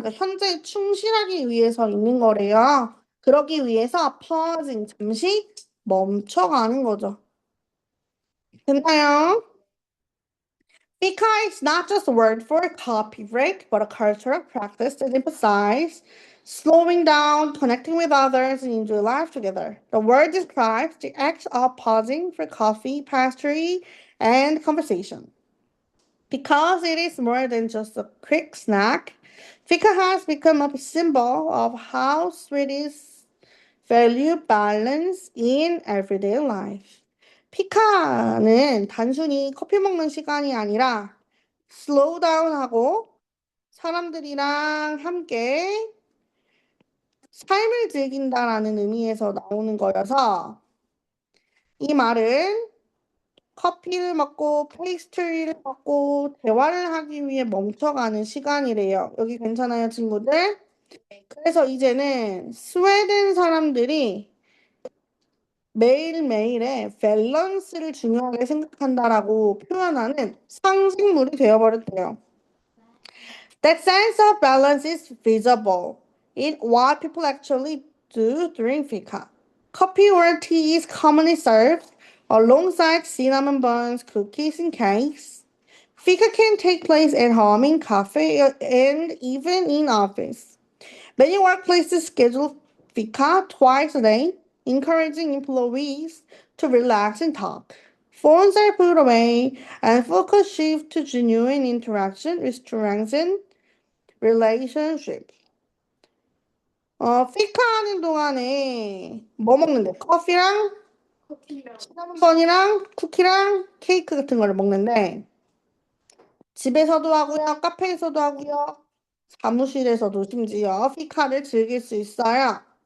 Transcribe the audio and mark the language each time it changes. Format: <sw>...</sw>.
<ko>그러니까 현재에 충실하기 위해서 있는 거래요. 그러기 위해서 pausing 잠시 멈춰가는 거죠. 됐나요?</ko> <en>Because it's not just a word for a copy break, but a cultural practice that emphasizes slowing down, connecting with others, and enjoy life together. The word describes the act of pausing for coffee, pastry, and conversation. Because it is more than just a quick snack, fika has become a symbol of how Swedes value balance in everyday life.</en> <ko>피카는 단순히 커피 먹는 시간이 아니라 slow down하고 사람들이랑 함께 삶을 즐긴다라는 의미에서 나오는 거여서 이 말은 커피를 먹고 페이스트리를 먹고 대화를 하기 위해 멈춰가는 시간이래요. 여기 괜찮아요, 친구들? 그래서 이제는 스웨덴 사람들이 매일매일의 밸런스를 중요하게 생각한다라고 표현하는 상징물이 되어버렸대요.</ko> <en>That sense of balance is visible in what people actually do during fika. Coffee or tea is commonly served alongside cinnamon buns, cookies, and cakes. Fika can take place at home, in cafe, and even in office. Many workplaces schedule fika twice a day, encouraging employees to relax and talk. Phones are put away, and focus shift to genuine interaction with strengthen relationship.</en> <ko>피카 하는 동안에 뭐 먹는데? 커피랑 시나몬번이랑 쿠키랑 케이크 같은 거를 먹는데 집에서도 하고요, 카페에서도 하고요, 사무실에서도 심지어 피카를 즐길 수 있어요.</ko>